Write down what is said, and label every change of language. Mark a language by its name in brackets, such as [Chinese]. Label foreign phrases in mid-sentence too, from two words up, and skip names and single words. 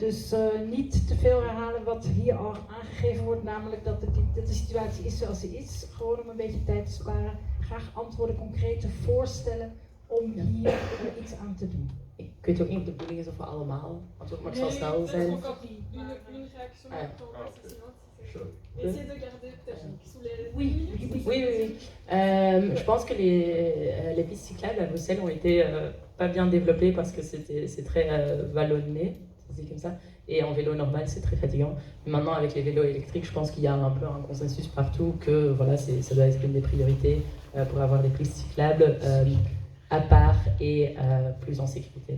[Dutch] Dus niet te veel herhalen wat hier al aangegeven wordt, namelijk dat de situatie is zoals die is. Gewoon om een beetje tijd te sparen. Graag antwoorden, concrete voorstellen om hier iets aan te doen. Ik weet ook niet of de bedoeling is of we allemaal antwoord mag zo snel zijn. [French] Essayez de garder peut-être sous les... Oui. Je pense que les pistes cyclables à Bruxelles ont été pas bien développées parce que c'est très vallonné, c'est comme ça. Et en vélo normal, c'est très fatigant. Mais maintenant, avec les vélos électriques, je pense qu'il y a un peu un consensus partout que voilà, ça doit être une des priorités pour avoir des pistes cyclables à part et plus en sécurité.